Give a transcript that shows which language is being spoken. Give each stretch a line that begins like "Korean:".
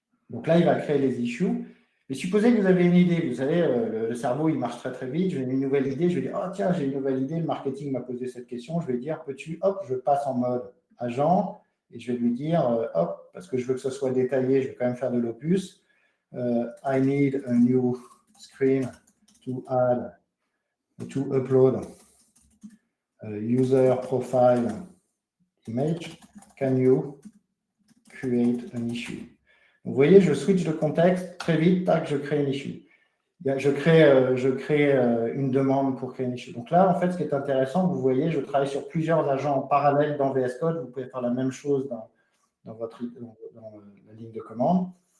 French: Donc là, il va créer les issues. Mais supposez que vous avez une idée. Vous savez, le cerveau, il marche très, très vite. J'ai une nouvelle idée. Je vais dire, oh tiens, j'ai une nouvelle idée. Le marketing m'a posé cette question. Je vais dire, peux-tu, hop, je passe en mode agent et je vais lui dire, hop, parce que je veux que ce soit détaillé, je vais quand même faire de l'opus.
English: I need a new screen to upload a user profile image. Can you create an issue?
French: Vous voyez, je switch de contexte très vite, tac, je crée une issue. Je crée une demande pour créer une issue. Donc là, en fait, ce qui est intéressant, vous voyez, je travaille sur plusieurs agents en parallèle dans VS Code. Vous pouvez faire la même chose dans la ligne de commande.